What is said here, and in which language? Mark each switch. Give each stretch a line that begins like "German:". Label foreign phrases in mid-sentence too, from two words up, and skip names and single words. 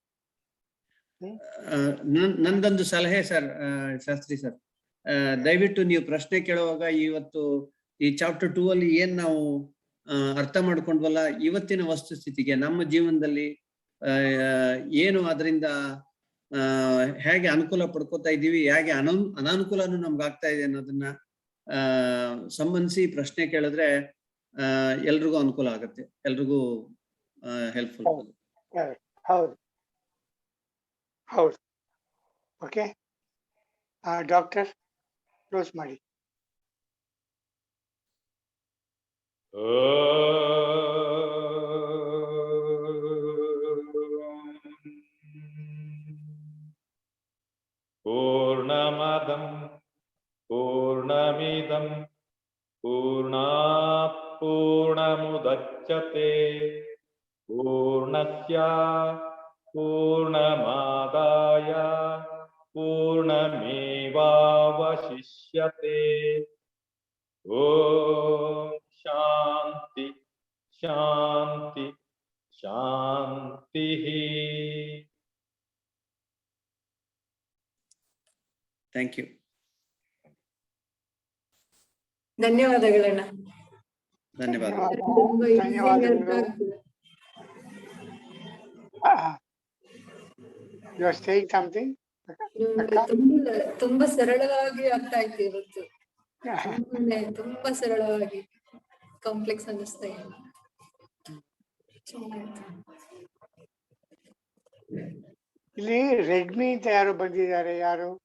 Kannada: ನಂದೊಂದು ಸಲಹೆ ಸರ್, ಶಾಸ್ತ್ರಿ ಸರ್, ದಯವಿಟ್ಟು ನೀವು ಪ್ರಶ್ನೆ ಕೇಳುವಾಗ ಇವತ್ತು ಈ ಚಾಪ್ಟರ್ 2 ಅಲ್ಲಿ ಏನ್ ನಾವು ಅರ್ಥ ಮಾಡ್ಕೊಂಡ್ವಲ್ಲ, ಇವತ್ತಿನ ವಸ್ತುಸ್ಥಿತಿಗೆ ನಮ್ಮ ಜೀವನದಲ್ಲಿ ಏನು ಅದರಿಂದ ಹೇಗೆ ಅನುಕೂಲ ಪಡ್ಕೋತಾ ಇದ್ದೀವಿ, ಹೇಗೆ ಅನಾನುಕೂಲನೂ ನಮ್ಗೆ ಆಗ್ತಾ ಇದೆ ಅನ್ನೋದನ್ನ ಸಂಬಂಧಿಸಿ ಪ್ರಶ್ನೆ ಕೇಳಿದ್ರೆ ಎಲ್ರಿಗೂ ಅನುಕೂಲ ಆಗುತ್ತೆ, ಎಲ್ರಿಗೂ ಹೆಲ್ಪ್ಫುಲ್ ಆಗುತ್ತೆ. ಹೌದು ಹೌದು.
English: okay doctor
Kannada: ಕ್ಲೋಸ್ ಮಾಡಿ.
Sanskrit: पूर्णमदं पूर्णमिदं पूर्णात् पूर्णमुदच्यते पूर्णस्य पूर्णमादाय पूर्णमेवावशिष्यते. ओम शांति शांति शांति.
English: Thank you.
Kannada: ಧನ್ಯವಾದಗಳಣ್ಣ. ಧನ್ಯವಾದ. ಧನ್ಯವಾದಗಳು.
English: You are saying something?
Kannada: ತುಂಬಾ ಸರಳವಾಗಿ ಅರ್ಥ ಆಯ್ತು ಇವತ್ತು. ತುಂಬಾ ಸರಳವಾಗಿ, ಕಾಂಪ್ಲೆಕ್ಸ್ ಅನ್ನಿಸ್ತಾ ಇಲ್ಲ. ಇಲ್ಲಿ ರೆಡ್ಮಿ ಅಂತ ಯಾರು ಬಂದಿದ್ದಾರೆ? ಯಾರು?